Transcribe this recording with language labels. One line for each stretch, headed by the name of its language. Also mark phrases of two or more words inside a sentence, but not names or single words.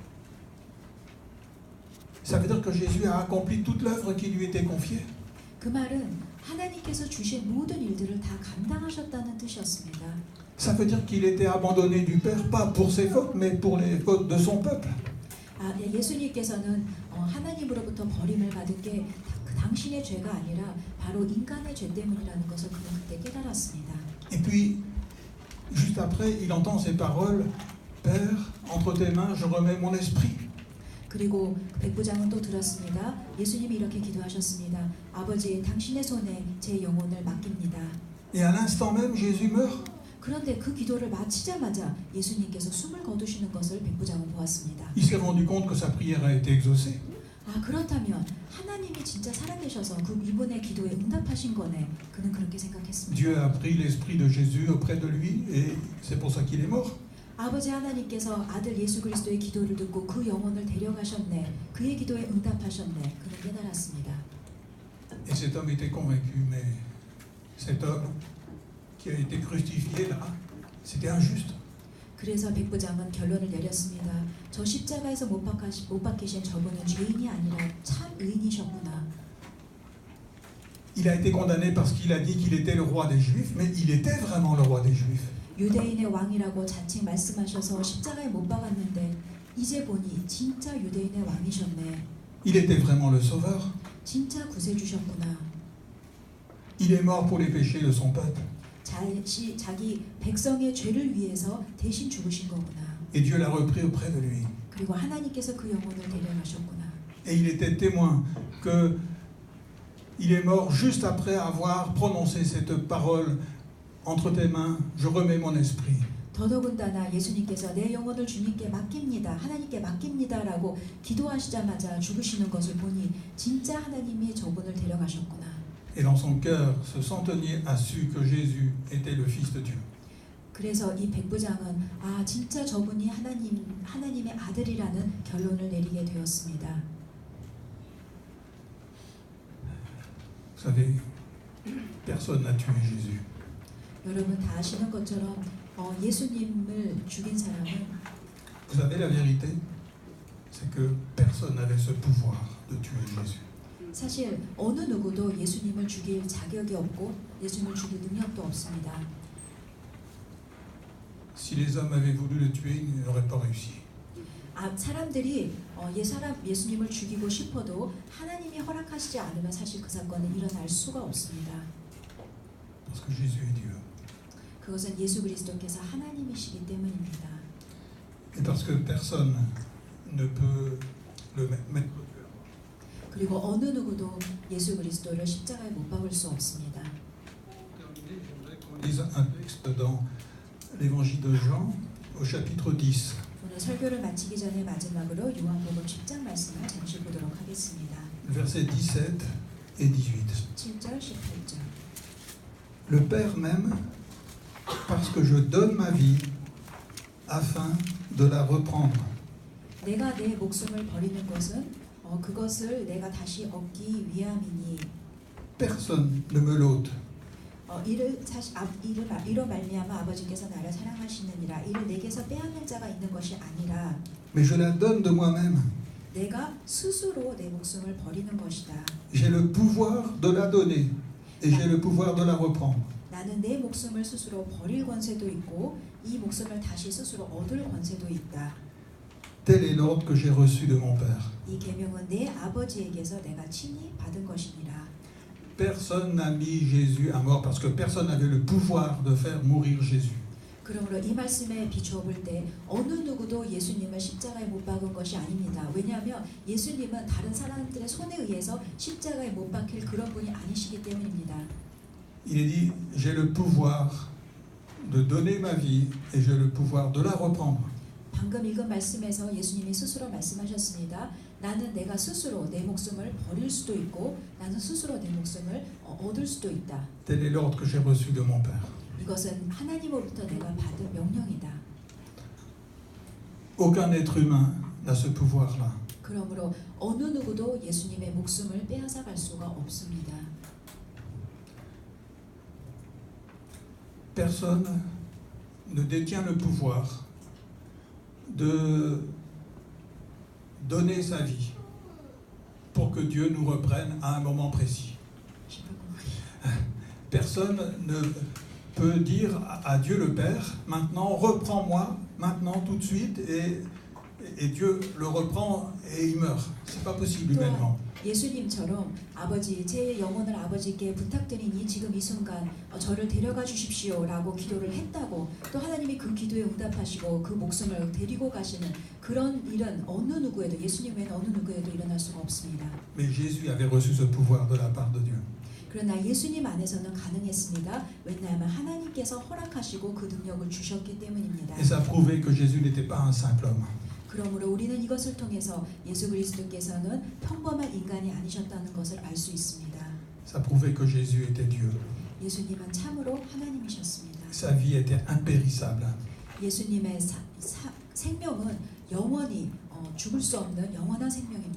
French: Ça veut dire que Jésus a accompli toute l'œuvre qui lui était confiée.
Korean: 그 말은 하나님께서 주신 모든 일들을 다 감당하셨다는 뜻이었습니다.
French: Ça veut dire qu'il était abandonné du Père, pas pour ses fautes, mais pour les fautes de son peuple.
Korean: 예수님께서는 하나님으로부터 버림을 받은 게 그 당신의 죄가 아니라 바로 인간의 죄 때문이라는 것을 그는 그때 깨달았습니다.
French: Et puis, juste après, il entend ces paroles, Père, entre tes mains, je remets mon esprit.
Korean: 그리고 백부장은 또 들었습니다. 예수님이 이렇게 기도하셨습니다. 아버지, 당신의 손에 제 영혼을 맡깁니다.
French: Et à l'instant même, Jésus meurt.
Korean: 그런데 그 기도를 마치자마자 예수님께서 숨을 거두시는 것을 백부장은 보았습니다.
French: Il s'est rendu compte que sa prière a été exaucée.
Korean: 그렇다면 하나님이 진짜 살아계셔서 그 이분의 기도에 응답하신 거네. 그는 그렇게 생각했습니다.
French: Dieu a pris l'esprit de Jésus auprès de lui et c'est pour ça qu'il est mort.
Korean: 아버지 하나님께서 아들 예수 그리스도의 기도를 듣고 그 영혼을 데려가셨네. 그의 기도에 응답하셨네. 그는 깨달았습니다.
French: Et cet homme était convaincu, mais cet homme qui a été crucifié là, c'était injuste.
Korean: 그래서 백부장은 결론을 내렸습니다. 저 십자가에서 못 박히신 저분은 죄인이 아니라 참 의인이셨구나.
French: Il a été condamné parce qu'il a dit qu'il était le roi des Juifs, mais il était vraiment le roi des Juifs.
Korean: 유대인의 왕이라고 자칭 말씀하셔서 십자가에 못 박았는데 이제 보니 진짜 유대인의 왕이셨네.
French: Il était vraiment le sauveur.
Korean: 진짜 구세주셨구나.
French: Il est mort pour les péchés de son peuple.
Korean: 자기 백성의 죄를 위해서 대신 죽으신 거구나.
French: Et Dieu l'a repris auprès de lui.
Korean: 그리고 하나님께서 그 영혼을 데려가셨구나.
French: Et il était témoin que il est mort juste après avoir prononcé cette parole entre tes mains, je remets mon esprit.
Korean: 더더군다나 예수님께서 내 영혼을 주님께 맡깁니다. 하나님께 맡깁니다라고 기도하시자마자 죽으시는 것을 보니 진짜 하나님이 저분을 데려가셨구나.
French: Et dans son cœur, ce centenier a su que Jésus était le Fils de Dieu.
Korean: 그래서 이 백부장은 진짜 저분이 하나님의 아들이라는 결론을 내리게 되었습니다.
French: Vous savez, personne n'a tué Jésus.
Korean: 여러분 다 아시는 것처럼 예수님을 죽인 사람은
French: Vous savez la vérité, c'est que personne n'avait ce pouvoir de tuer Jésus.
Korean: 사실 어느 누구도 예수님을 죽일 자격이 없고 예수님을 죽일 능력도 없습니다.
French: Si les hommes avaient voulu le tuer, ils n'auraient pas réussi.
Korean: 사람들이 예수님을 죽이고 싶어도 하나님이 허락하시지 않으면 사실 그 사건은 일어날 수가 없습니다.
French: Parce que Jésus est Dieu.
Korean: 그것은 예수 그리스도께서 하나님이시기 때문입니다.
French: Et parce que personne ne peut le mettre.
Korean: 그리고 어느 누구도 예수 그리스도를 십자가에 못 박을 수 없습니다.
French: On lise un texte dans l'évangile de Jean au chapitre 10.
Korean: 오늘 설교를 마치기 전에 마지막으로 요한복음 10장 말씀을 잠시 보도록 하겠습니다.
French: Versets 17 et 18.
Korean: 17절, 18절.
French: Le Père m'aime parce que je donne ma vie afin de la reprendre.
Korean: 내가 내 목숨을 버리는 것은 그것을 내가 다시 얻기 위함이니.
French: Personne ne me l'ôte.
Korean: 이로 말미암아 아버지께서 나를 사랑하시느니라. 이를 내게서 빼앗는 자가 있는 것이 아니라
French: Mais je la donne de moi-même.
Korean: 내가 스스로 내 목숨을 버리는 것이다.
French: J'ai le pouvoir de la donner et j'ai le pouvoir de la reprendre.
Korean: 나는 내 목숨을 스스로 버릴 권세도 있고 이 목숨을 다시 스스로 얻을 권세도 있다.
French: Tel est l'ordre que j'ai reçu de mon Père.
Korean: 이 계명은 내 아버지에게서 내가 친히 받은 것이니라.
French: personne n'a mis Jésus à mort parce que personne n'avait le pouvoir de faire mourir Jésus.
Korean: 그러므로 이 말씀에 비추어 볼 때 어느 누구도 예수님을 십자가에 못 박은 것이 아닙니다. 왜냐하면 예수님은 다른 사람들의 손에 의해서 십자가에 못 박힐 그런 분이 아니시기 때문입니다.
French: Il est dit, j'ai le pouvoir de donner ma vie et j'ai le pouvoir de la reprendre.
Korean: 방금 읽은 말씀에서 예수님이 스스로 말씀하셨습니다. 나는 내가 스스로 내 목숨을 버릴 수도 있고 나는 스스로 내 목숨을 얻을 수도 있다.
French: Tel est l'ordre que j'ai reçu de mon Père.
Korean: 이것은 하나님으로부터 내가 받은 명령이다.
French: Aucun être humain n'a ce pouvoir-là.
Korean: 그러므로 어느 누구도 예수님의 목숨을 빼앗아 갈 수가 없습니다.
French: Personne ne détient le pouvoir de donner sa vie pour que Dieu nous reprenne à un moment précis. Personne ne peut dire à Dieu le Père, maintenant reprends-moi, maintenant tout de suite, et Dieu le reprend et il meurt. C'est pas possible humainement.
Korean: 예수님처럼 아버지 제 영혼을 아버지께 부탁드리니 지금 이 순간 저를 데려가 주십시오라고 기도를 했다고 또 하나님이 그 기도에 응답하시고 그 목숨을 데리고 가시는 그런 일은 어느 누구에도 예수님 외에는 어느 누구에도 일어날 수가 없습니다.
French: Mais Jésus avait reçu ce pouvoir de la part de Dieu.
Korean: 그러나 예수님 안에서는 가능했습니다. 왜냐하면 하나님께서 허락하시고 그 능력을 주셨기 때문입니다.
French: Et ça prouvait que Jésus n'était pas un simple homme.
Korean: 그러므로 우리는 이것을 통해서 예수 그리스도께서는 평범한 인간이 아니셨다는 것을 알 수 있습니다.
French: Ça prouvait que Jésus était Dieu.
Korean: 예수님은 참으로 하나님이셨습니다.
French: Sa vie était impérissable.
Korean: 예수님의 생명은 영원히 죽을 수 없는 영원한 생명입니다.